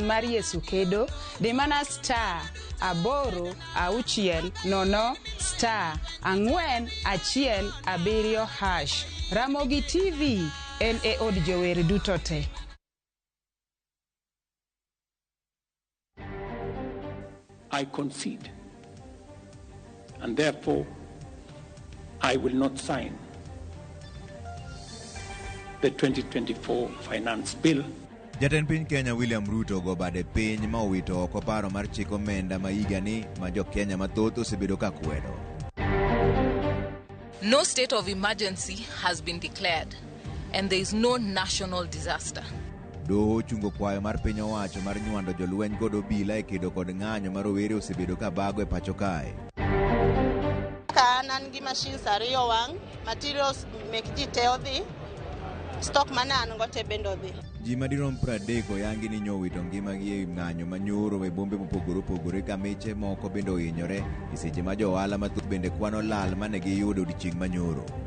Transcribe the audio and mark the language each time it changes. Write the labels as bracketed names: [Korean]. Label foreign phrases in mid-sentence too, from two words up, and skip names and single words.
[Luo (Kenya and Tanzania)] mar Yesu Kedo, de mana star aboro auchiel nono star ang'wen achiel abiriyo hash. Ramogi TV en e od jower duto te. [English] I concede, and therefore I will not sign the 2024 finance bill. [Luo (Kenya and Tanzania)] Jatend piny Kenya William Ruto go bade piny ma owito oko paro mar chik omenda ma higani ma jo Kenya mathoth osebedo ka kwedo. [English] No state of emergency has been declared and there is no national disaster. [Luo (Kenya and Tanzania)] Doho chungo kwayo mar piny owacho mar nywando jolweny kod obila e kedo kod ng'anyo mar rowere osebedo ka bago e pacho kae. Kanan gi machines ariyo wang', materials mek ji te odhi, stock manan gote bendo odhi. Ji madirom 30 oyangi ni nyowito ngimagi e ng'anyo manyoro e bombe mopogore opogore ka miche moko bende ohinyore e seche ma jo ohala mathoth bende kwano lal mane giyudo odiechieng' manyoro.